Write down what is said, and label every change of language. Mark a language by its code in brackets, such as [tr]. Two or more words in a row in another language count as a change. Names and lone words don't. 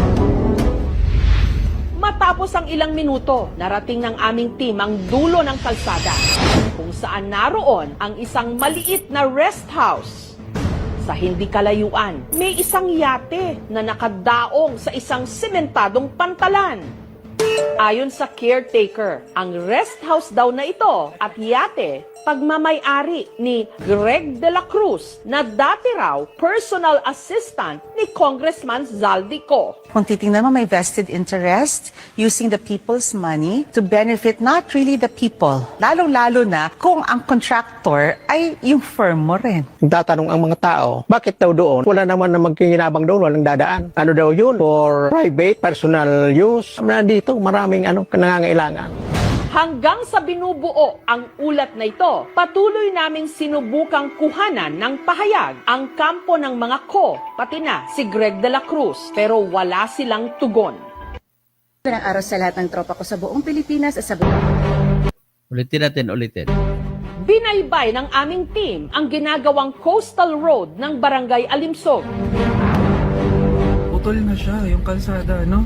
[tl] Matapos ang ilang minuto, narating ng aming team ang dulo ng kalsada kung saan naroon ang isang maliit na [en] rest house. [tl] Sa hindi kalayuan, may isang yate na nakadaong sa isang sementadong pantalan. Ayon sa caretaker, ang [en] rest house [tl] daw na ito at yate pagmamay-ari ni Greg de la Cruz na dati raw [en] personal assistant [tl] ni Congressman Zaldico. Kung titingnan mo, may [en] vested interest using the people's money to benefit not really the people. [tl] Lalong-lalo na kung ang contractor ay yung firm mo rin. Tatanong ang mga tao, bakit daw doon? Wala naman na magkinabang doon, walang dadaan. Ano daw yun? [en] For private, personal use. [tl] Nandito, maraming nangangailangan. Hanggang sa binubuo ang ulat na ito, patuloy naming sinubukang kuhanan ng pahayag ang kampo ng mga ko, pati na si Greg de la Cruz, pero wala silang tugon. Magandang araw sa lahat ng tropa ko sa buong Pilipinas at sa buong... Ulitin. Binaybay ng aming team ang ginagawang [en] coastal road [tl] ng Barangay Alimsog. Putol na siya, yung kalsada, no?